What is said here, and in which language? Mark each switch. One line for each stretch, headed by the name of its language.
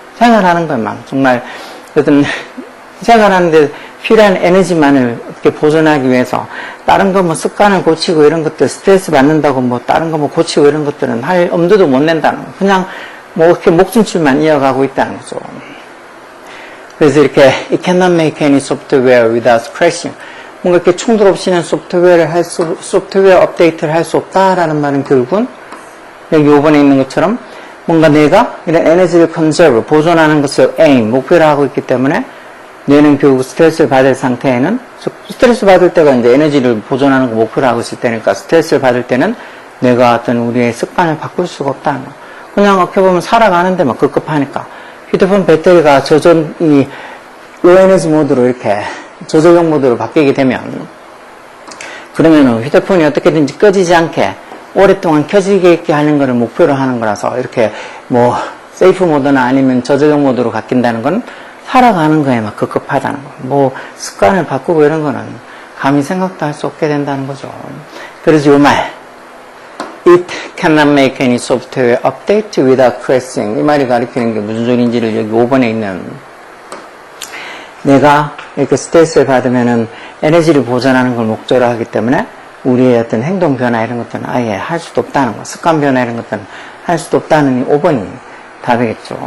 Korean: 생활하는 것만 정말 어떤 생활하는데 필요한 에너지만을 어떻게 보존하기 위해서 다른 거 뭐 습관을 고치고 이런 것들 스트레스 받는다고 뭐 다른 거 뭐 고치고 이런 것들은 할 엄두도 못 낸다는 거. 그냥 뭐 이렇게 목숨줄만 이어가고 있다는 거죠. 그래서 이렇게
English: it cannot make any software without crashing.
Korean: 뭔가 이렇게 충돌 없이는 소프트웨어 업데이트를 할 수 없다라는 말은 결국은 여기 5번에 있는 것처럼 뭔가 내가 이런 에너지를 컨저브, 보존하는 것을 aim, 목표로 하고 있기 때문에 뇌는 결국 스트레스를 받을 상태에는 스트레스 받을 때가 이제 에너지를 보존하는 거 목표로 하고 있을 때니까 스트레스를 받을 때는 내가 어떤 우리의 습관을 바꿀 수가 없다는 거. 그냥 어떻게 보면 살아가는 데만 급급하니까 휴대폰 배터리가 이 로에너지 모드로 이렇게 저조용 모드로 바뀌게 되면 그러면은 휴대폰이 어떻게든지 꺼지지 않게 오랫동안 켜지게 있게 하는 거를 목표로 하는 거라서 이렇게 뭐 세이프 모드나 아니면 저조용 모드로 바뀐다는 건 살아가는 거에만 급급하다는 거. 뭐 습관을 바꾸고 이런 거는 감히 생각도 할 수 없게 된다는 거죠. 그래서 요 말
English: It cannot make any software update without crashing.
Korean: 이 말이 가리키는 게 무슨 소리인지를 여기 5번에 있는 내가 이렇게 스트레스를 받으면은 에너지를 보존하는 걸 목적으로 하기 때문에 우리의 어떤 행동 변화 이런 것들은 아예 할 수도 없다는 거. 습관 변화 이런 것들은 할 수도 없다는 이 5번이 답이겠죠.